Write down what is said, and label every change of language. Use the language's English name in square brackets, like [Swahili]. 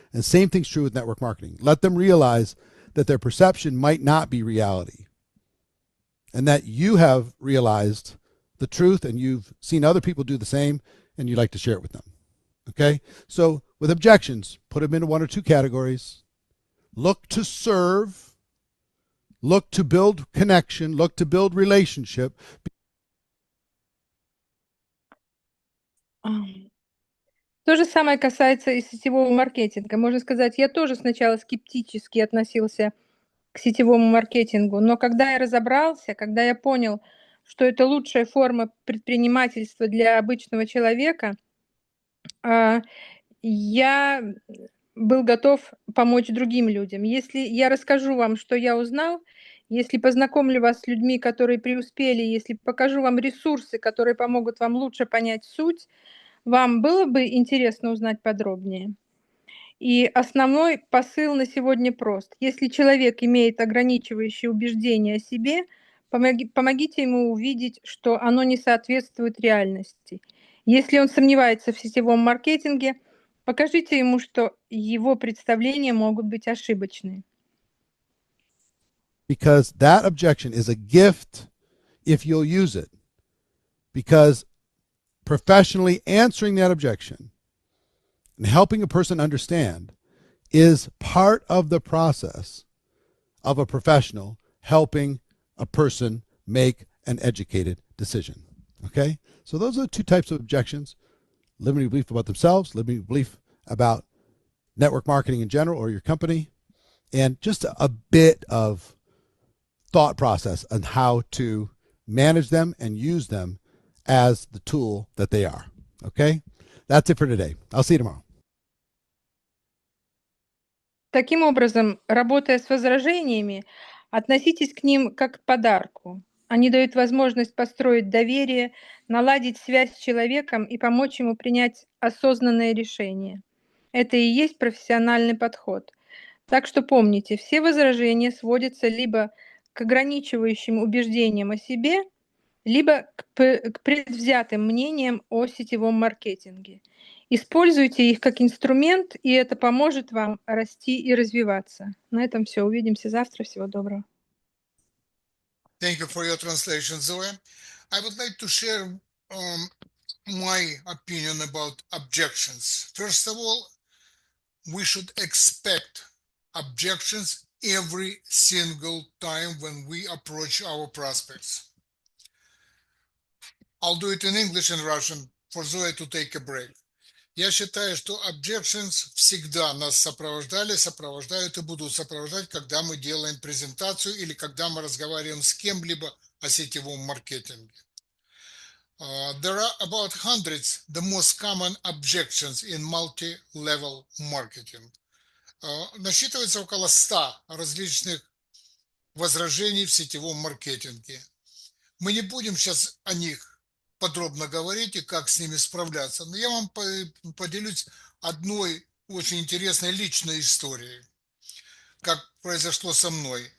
[English] And same thing's true with network marketing. Let them realize that their perception might not be reality, and that you have realized the truth and you've seen other people do the same and you'd like to share it with them. Okay? So with objections, put them into one or two categories. Look to serve, look to build connection, look to build relationship. [Russian] То же самое касается и сетевого маркетинга. Можно сказать, я тоже сначала скептически относился к сетевому маркетингу, но когда я разобрался, когда я понял, что это лучшая форма предпринимательства для обычного человека, а, я был готов помочь другим людям. Если я расскажу вам, что я узнал, если познакомлю вас с людьми, которые преуспели, если покажу вам ресурсы, которые помогут вам лучше понять суть, вам было бы интересно узнать подробнее? И основной посыл на сегодня прост. Если человек имеет ограничивающие убеждения о себе, помогите ему увидеть, что оно не соответствует реальности. Если он сомневается в сетевом маркетинге, покажите ему, что его представления могут быть ошибочны. [English] Because that objection is a gift if you'll use it. Because professionally answering that objection and helping a person understand is part of the process of a professional helping a person make an educated decision. Okay? So those are the two types of objections: limiting belief about themselves, limiting belief about network marketing in general or your company, and just a bit of thought process on how to manage them and use them as the tool that they are. Okay? That's it for today. I'll see you tomorrow. [Russian] Таким образом, работая с возражениями, относитесь к ним как к подарку. Они дают возможность построить доверие, наладить связь с человеком и помочь ему принять осознанное решение. Это и есть профессиональный подход. Так что помните, все возражения сводятся либо к ограничивающим убеждениям о себе, либо к предвзятым мнениям о сетевом маркетинге. Используйте их как инструмент, и это поможет вам расти и развиваться. На этом все. Увидимся завтра. Всего доброго. [English] Thank you for your translation, Zoe. I would like to share my opinion about objections. First of all, we should expect objections every single time when we approach our prospects. I'll do it in English and Russian for Zoe to take a break. [Russian] Я считаю, что objections всегда нас сопровождали, сопровождают и будут сопровождать, когда мы делаем презентацию или когда мы разговариваем с кем-либо о сетевом маркетинге. [English] There are about hundreds the most common objections in multi-level marketing. [Russian] Насчитывается около 100 различных возражений в сетевом маркетинге. Мы не будем сейчас о них подробно говорить и как с ними справляться, но я вам поделюсь одной очень интересной личной историей, как произошло со мной.